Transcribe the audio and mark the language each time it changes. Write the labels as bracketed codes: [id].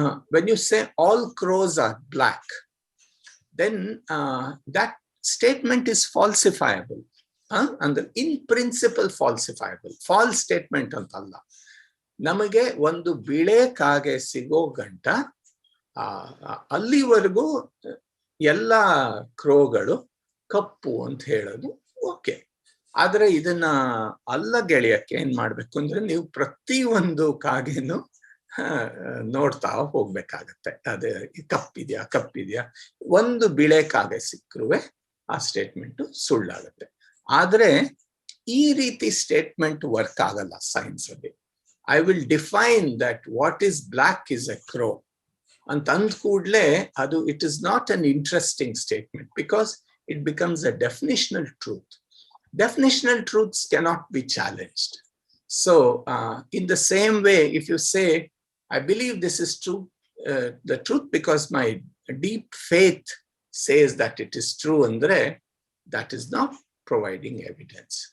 [en] when you say all crows are black, then that statement is falsifiable. And in principle falsifiable. False statement [kn] ಅಂತಲ್ಲ. ನಮಗೆ ಒಂದು ಬಿಳೆ ಕಾಗೆ ಸಿಗೋ ಗಂಟ ಅಲ್ಲಿವರೆಗೂ ಎಲ್ಲ ಕ್ರೋಗಳು ಕಪ್ಪು ಅಂತ ಹೇಳೋದು ಓಕೆ. ಆದ್ರೆ ಇದನ್ನ ಅಲ್ಲ ಗೆಳೆಯಕ್ಕೆ ಏನ್ ಮಾಡ್ಬೇಕು ಅಂದ್ರೆ ನೀವು ಪ್ರತಿ ಒಂದು ಕಾಗೆನು ನೋಡ್ತಾ ಹೋಗ್ಬೇಕಾಗತ್ತೆ. ಅದೇ ಕಪ್ಪಿದ್ಯಾ. ಒಂದು ಬಿಳೆ ಕಾಗೆ ಸಿಕ್ಕರುವೆ ಆ ಸ್ಟೇಟ್ಮೆಂಟ್ ಸುಳ್ಳಾಗುತ್ತೆ. ಆದ್ರೆ ಈ ರೀತಿ ಸ್ಟೇಟ್ಮೆಂಟ್ ವರ್ಕ್ ಆಗಲ್ಲ ಸೈನ್ಸ್ ಅಲ್ಲಿ. [en] I will define that what is black is a crow [kn] ಅಂತ ಅಂದ ಕೂಡಲೇ ಅದು [en] It is not an interesting statement because it becomes a definitional truth. Definitional truths cannot be challenged. So in the same way, if you say, I believe this is true, the truth because my deep faith says that it is true, andre, that is not providing evidence.